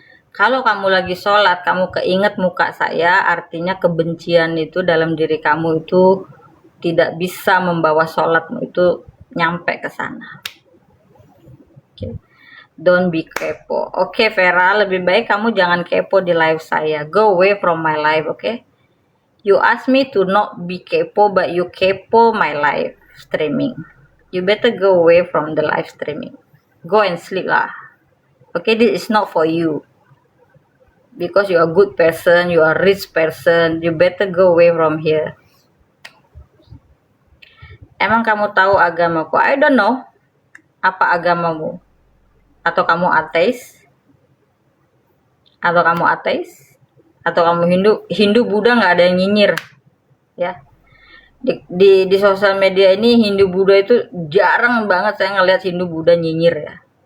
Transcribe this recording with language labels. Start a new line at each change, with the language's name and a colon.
Indonesian: Kalau kamu lagi sholat, kamu keinget muka saya, artinya kebencian itu dalam diri kamu itu tidak bisa membawa sholatmu itu nyampe ke sana. Okay.
English: Don't be
Indonesian: kepo. Oke, Vera, lebih baik kamu jangan kepo di live saya.
English: Go away from my live, okay? You ask me to not be kepo, but you kepo my live streaming. You better go away from the live streaming. Go and sleep lah. Okay, this is not for you. Because you are a good person, you are a rich person, you better go away from here.
Indonesian: Emang kamu tahu agamaku?
English: I don't know.
Indonesian: Apa agamamu? Atau kamu ateis? Atau kamu ateis? Atau kamu Hindu? Hindu Buddha nggak ada yang nyinyir. Ya. Di sosial media ini Hindu Buddha itu jarang banget saya ngelihat Hindu Buddha nyinyir ya.